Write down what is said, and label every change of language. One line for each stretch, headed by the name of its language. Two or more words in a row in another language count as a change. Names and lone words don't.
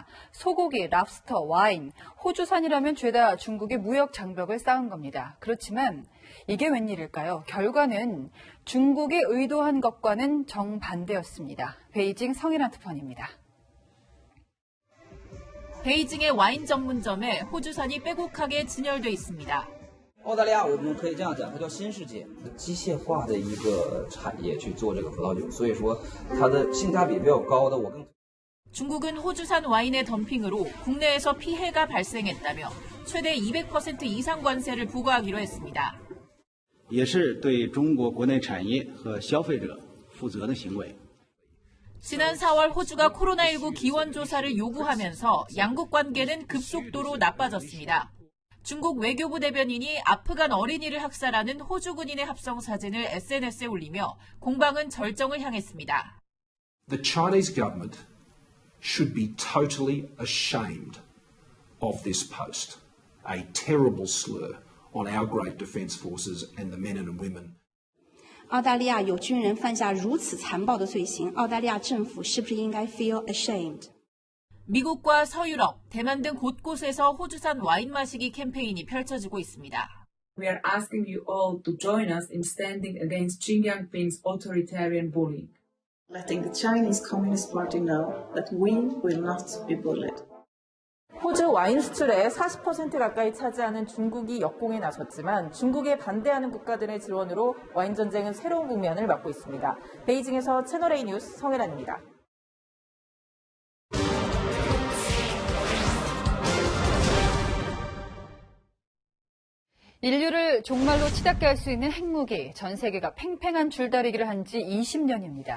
Korean: 소고기, 랍스터, 와인, 호주산이라면 죄다 중국의 무역 장벽을 쌓은 겁니다. 그렇지만 이게 웬일일까요? 결과는 중국이 의도한 것과는 정반대였습니다. 베이징 성일한 특파원입니다. 베이징의 와인 전문점에 호주산이 빼곡하게 진열돼 있습니다.
Chinese: 澳大利亚我们可以这样讲，它叫新世界，机械化的一个产业去做这个葡萄酒，所以说它的性价比比较高的，我更。
Korean: 중국은 호주산 와인의 덤핑으로 국내에서 피해가 발생했다며 최대 200% 이상 관세를 부과하기로 했습니다.
Chinese: 也是对中国国内产业和消费者负责的行为。
Korean: 지난 4월 호주가 코로나19 기원 조사를 요구하면서 양국 관계는 급속도로 나빠졌습니다. 중국 외교부 대변인이 아프간 어린이를 학살하는 호주 군인의 합성 사진을 SNS에 올리며 공방은 절정을 향했습니다.
English: The Chinese government should be totally ashamed of this post, a terrible slur on our great defence forces and the men and women.
Chinese: 澳大利亚有军人犯下如此残暴的罪行，澳大利亚政府是不是应该
English: feel ashamed?
Korean: 미국과 서유럽, 대만 등 곳곳에서 호주산 와인 마시기 캠페인이 펼쳐지고 있습니다.
English: We are asking you all to join us in standing against Xi Jinping's authoritarian bullying. Letting the Chinese Communist Party know that we will not be bullied.
Korean: 호주 와인 수출의 40% 가까이 차지하는 중국이 역공에 나섰지만 중국에 반대하는 국가들의 지원으로 와인 전쟁은 새로운 국면을 맞고 있습니다. 베이징에서 채널A 뉴스 성혜란입니다. 인류를 종말로 치닫게 할 수 있는 핵무기, 전 세계가 팽팽한 줄다리기를 한 지 20년입니다.